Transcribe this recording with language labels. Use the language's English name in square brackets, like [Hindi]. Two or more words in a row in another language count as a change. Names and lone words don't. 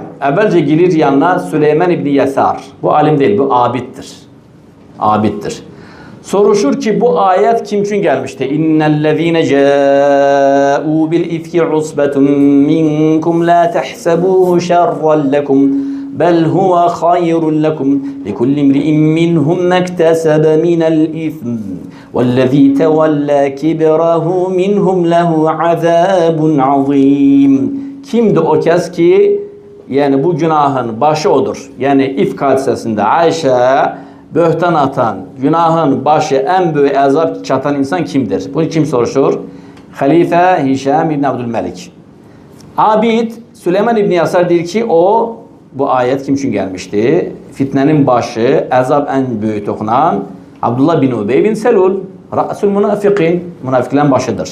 [Azerbaijani] Əvvəlcə gelir yanına Süleyman ibn Yəsar. Bu alim deyil, bu abiddir. Abiddir. Soruşur ki, bu ayət kim üçün gəlmişdi? [Arabic] إن الذين جاءوا بالإفك عصبة منكم لا تحسبوه شرا لكم بل هو خير لكم لكل امرئ منهم ما اكتسب من الإثم وَالَّذ۪ي تَوَلَّا كِبْرَهُ مِنْهُمْ لَهُ عَذَابٌ عَظ۪يمٌ. [Azerbaijani] Kimdi o kez ki, yani bu günahın başı odur. [Turkish] Yani ifk hadisesinde Ayşe böhtan atan, günahın başı en büyük azap çatan insan kimdir? [Azerbaijani] Bunu kim soruşur? Halife Hişam ibn Abdülmelik. Abid Süleyman İbni Yasar deyir ki, bu ayet kim üçün gəlmişdi? Fitnenin başı, əzab ən böyük toxunan Abdullah bin Ubey bin Selul, [Arabic] رأس المنافقين, [Azerbaijani] münafiqlərin başıdır.